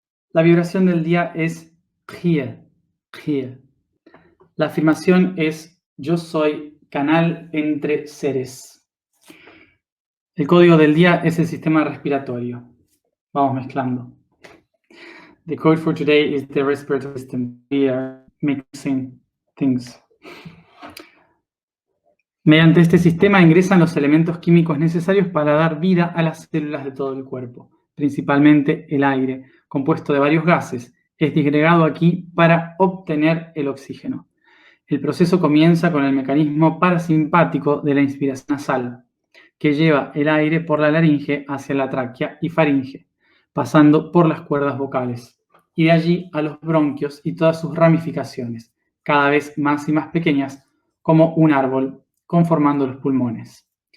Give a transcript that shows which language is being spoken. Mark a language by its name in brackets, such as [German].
[Spanish] La vibración del día es Khir. La afirmación es: yo soy canal entre seres. El código del día es el sistema respiratorio. Vamos mezclando. [English] The code for today is the respiratory system. We are mixing things. [Spanish] Mediante este sistema ingresan los elementos químicos necesarios para dar vida a las células de todo el cuerpo, principalmente el aire, compuesto de varios gases, es disgregado aquí para obtener el oxígeno. El proceso comienza con el mecanismo parasimpático de la inspiración nasal, que lleva el aire por la laringe hacia la tráquea y faringe, pasando por las cuerdas vocales, y de allí a los bronquios y todas sus ramificaciones, cada vez más y más pequeñas, como un árbol, conformando los pulmones.